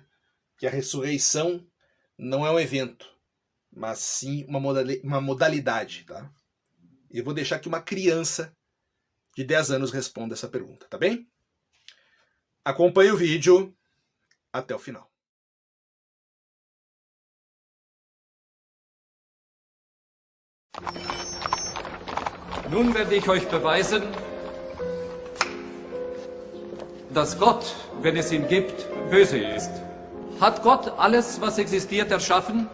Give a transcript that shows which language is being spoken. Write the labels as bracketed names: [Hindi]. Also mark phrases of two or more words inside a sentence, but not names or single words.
[Portuguese] Que a ressurreição não é um evento, mas sim uma modalidade, tá? E eu vou deixar que uma criança de 10 anos responda essa pergunta, tá bem? Acompanhe o vídeo até o final. [German] Nun werde ich euch beweisen, dass Gott, wenn es ihn gibt, böse ist. Hat Gott alles, was existiert, erschaffen?